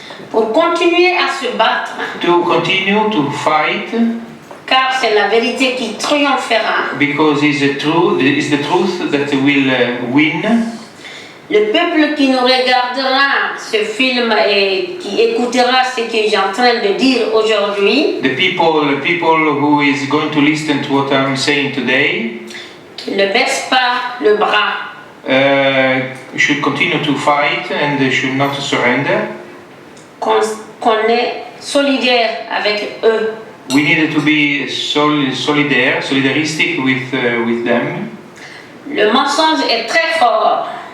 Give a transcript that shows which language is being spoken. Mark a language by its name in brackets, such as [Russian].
[French] pour continuer à se battre, [English] to continue to fight, [French] car c'est la vérité qui triomphera. [English] because it's the truth that will win. [French] Le peuple qui nous regardera ce film et qui écoutera ce que j'ai en train de dire aujourd'hui, [English] The people who is going to listen to what I'm saying today [French] qui ne baisse pas le bras, [English] should continue to fight and they should not surrender. [French] qu'on est solidaire avec eux. [English] We need to be solidaristic with them. [French] Le mensonge est très fort.